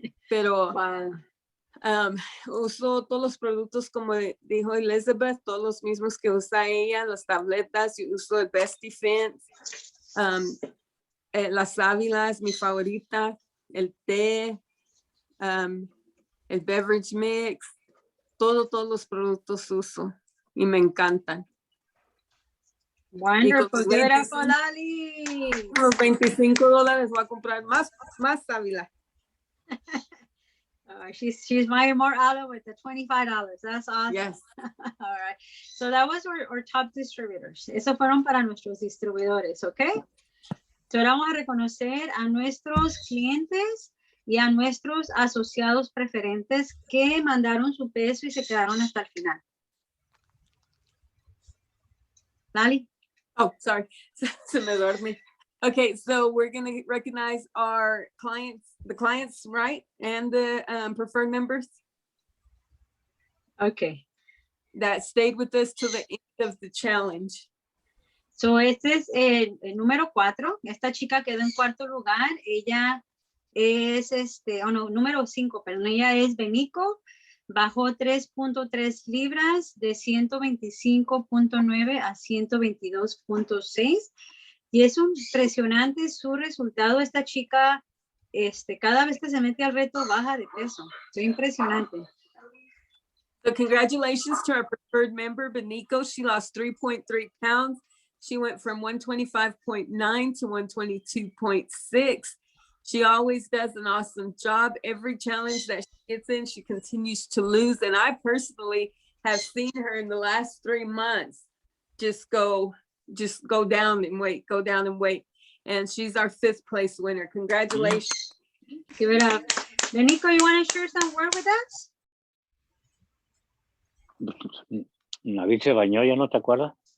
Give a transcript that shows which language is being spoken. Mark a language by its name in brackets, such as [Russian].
[Spanish] Pero uso todos los productos, como dijo Elizabeth, todos los mismos que usa ella, las tabletas, y uso el Best Defense, la sábila es mi favorita, el té, el beverage mix. Todos los productos uso y me encantan. [English] Wonderful. Give it up for Lali. [Spanish] Los $25 voy a comprar más sábila. [English] She's buying more aloe with the $25. That's awesome. Yes. All right. So that was our top distributors. [Spanish] Esos fueron para nuestros distribuidores, ¿ok? So ahora vamos a reconocer a nuestros clientes y a nuestros asociados preferentes que mandaron su peso y se quedaron hasta el final. Lali? [English] Oh, sorry. [Spanish] Se me dormí. [English] Okay, so we're going to recognize our clients, the clients, right? And the preferred members. Okay. That stayed with us to the end of the challenge. [Spanish] So este es el número 4. Esta chica quedó en cuarto lugar. Ella es número 5, pero ella es Benico, bajó 3.3 libras de 125.9 a 122.6 y es impresionante su resultado. Esta chica, cada vez que se mete al reto baja de peso. Es impresionante. [English] So congratulations to our preferred member, Benico. She lost 3.3 pounds. She went from 125.9 to 122.6. She always does an awesome job. Every challenge that she gets in, she continues to lose. And I personally have seen her in the last 3 months just go down in weight, And she's our 5th place winner. Congratulations. Give it up. Benico, you want to share some word with us? [Spanish] David se bañó, ¿ya no te acuerdas?